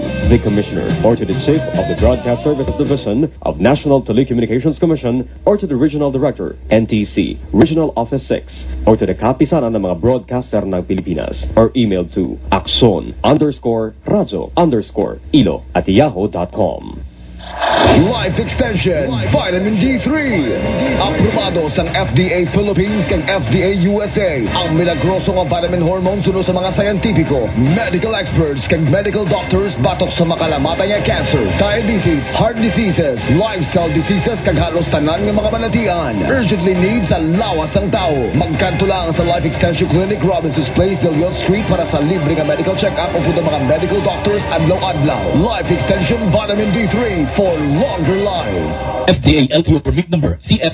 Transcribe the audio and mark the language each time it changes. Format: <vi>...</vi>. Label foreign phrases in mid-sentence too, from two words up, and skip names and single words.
<en>the Commissioner or to the Chief of the Broadcast Service Division of National Telecommunications Commission or to the Regional Director, NTC, Regional Office 6, or to the</en> <tl>kapisanan ng mga broadcaster ng Pilipinas</tl> <en>or email to akson_radyo_ilo@yahoo.com.</en> <hil>Life Extension Vitamin D3. Aprobado sa FDA Philippines kag FDA USA. Ang milagroso nga</hil> <en>vitamin hormone</en> <hil>suno sa mga scientifico,</hil> <en>medical experts</en> <hil>kag</hil> <en>medical doctors</en> <hil>batok sa makalamatay nga cancer, diabetes,</hil> <en>heart diseases, lifestyle diseases</en> <hil>kag halos tanan nga mga balatian.</hil> <en>Urgently needs</en> <hil>sa lawas ang tao. Magkanto lang sa Life Extension Clinic, Robinson's Place, De Leon Street para sa libre nga</hil> <en>medical check-up</en> <hil>o mga</hil> <en>medical doctors</en> <hil>adlaw-adlaw.</hil> <en>Life Extension Vitamin D3 for longer life. FDA LTO permit number CF</en>